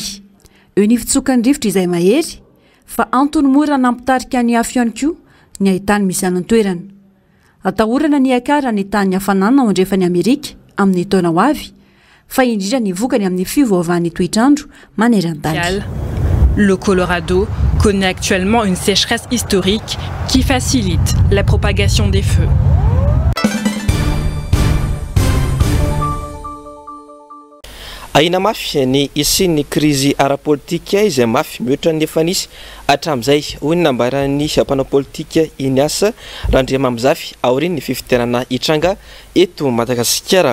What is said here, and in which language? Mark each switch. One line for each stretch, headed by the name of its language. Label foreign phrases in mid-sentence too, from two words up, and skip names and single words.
Malagasy: Eo ny fitsokan'ny rivotra izay mahery, fa antony mora nampitarika ny afo ihany koa ny ahitany misy anan-toerana. Atahorana ny akara ny tany hafanana ao andrefany Amerika amin'ny taona ho avy, fa indrindra ny vokany amin'ny fivoavan'ny toetrandro maneran-tany.
French: Le Colorado connaît actuellement une sécheresse historique qui facilite la propagation des feux.
Malagasy: Aina mafy ny isin'ny krizy ara-politika izay mafy mihoatra ny efa nisy hatramin'izay hoy ny nambaran'ny mpanao politika Iniasa Randriamamizafy aoriny ny fifiterana hitranga eto Madagasikara.